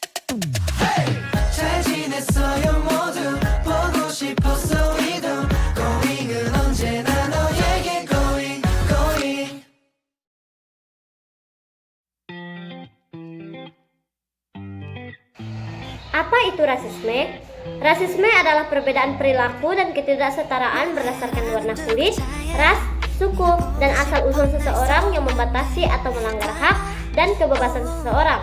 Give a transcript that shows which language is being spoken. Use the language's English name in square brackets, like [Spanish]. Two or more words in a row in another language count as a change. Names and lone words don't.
[Korean] 잘 지냈어요 모두 보고 싶었어 이도 고잉은 언제나 너에게 고잉 고잉. [Indonesian] Apa itu rasisme? Rasisme adalah perbedaan perilaku dan ketidaksetaraan berdasarkan warna kulit, ras, suku, dan asal-usul seseorang yang membatasi atau melanggar hak dan kebebasan seseorang.